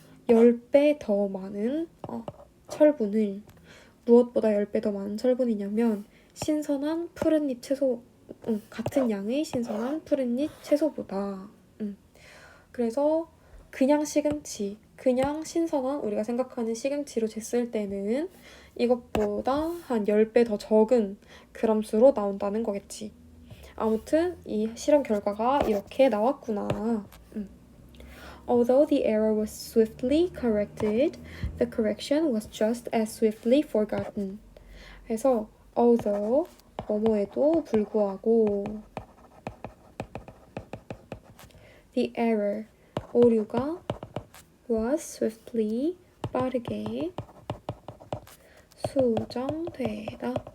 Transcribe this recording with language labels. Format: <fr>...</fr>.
<ko>10배 더 많은 철분을 무엇보다 10배 더 많은 철분이냐면 신선한 푸른잎 채소 같은 양의 신선한 푸른잎 채소보다 그래서 그냥 시금치 그냥 신선한 우리가 생각하는 시금치로 쟀을 때는 이것보다 한 10배 더 적은 그람수로 나온다는 거겠지. 아무튼 이 실험 결과가 이렇게 나왔구나.</ko> <en>Although the error was swiftly corrected, the correction was just as swiftly forgotten.</en> <ko>그래서</ko> <en>although</en> <ko>뭐뭐에도 불구하고</ko> <en>the error</en> <ko>오류가</ko> <en>was swiftly</en> <ko>빠르게 수정되다.</ko>